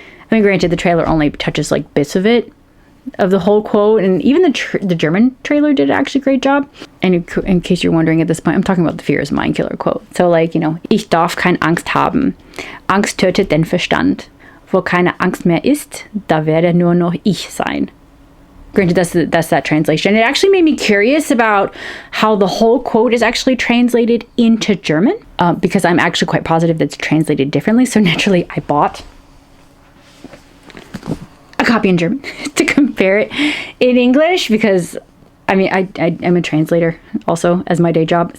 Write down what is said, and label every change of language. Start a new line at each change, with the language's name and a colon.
English: I mean, granted, the trailer only touches like bits of it, of the whole quote, and even the German trailer did actually a great job. And in case you're wondering at this point, I'm talking about the Fear is Mind Killer quote. So like,
German: ich darf keine Angst haben. Angst tötet den Verstand. Wo keine Angst mehr ist, da werde nur noch ich sein.
English: Granted, that's that translation. It actually made me curious about how the whole quote is actually translated into German, because I'm actually quite positive that it's translated differently. So naturally, I bought a copy in German to compare it in English, because I mean, I'm a translator also as my day job.